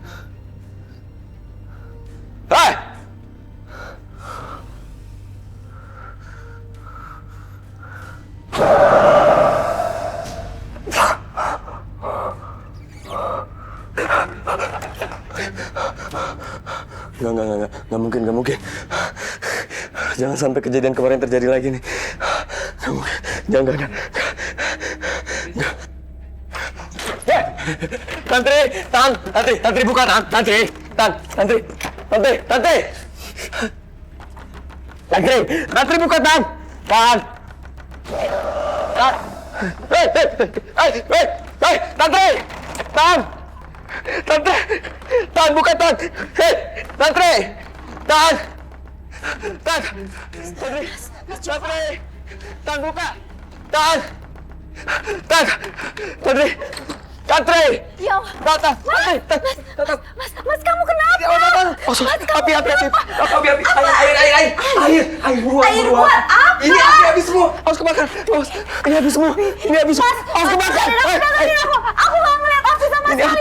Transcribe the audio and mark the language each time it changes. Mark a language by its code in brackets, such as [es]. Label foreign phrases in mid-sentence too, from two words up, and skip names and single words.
[id] Hei! Nggak mungkin. Jangan sampai kejadian kemarin terjadi lagi nih. Nggak mungkin. Jangan. Tantri buka, Tantri buka, Tan, buka, Tan. Hei, Tantri, Tan, buka, Tantri. Ya, Mas, kamu kenapa? Api. Air buat apa? Ini api habis semua. Awas kebakar. Ini habis semua. Awas kebakar. Aku nggak ngeliat api sama sekali.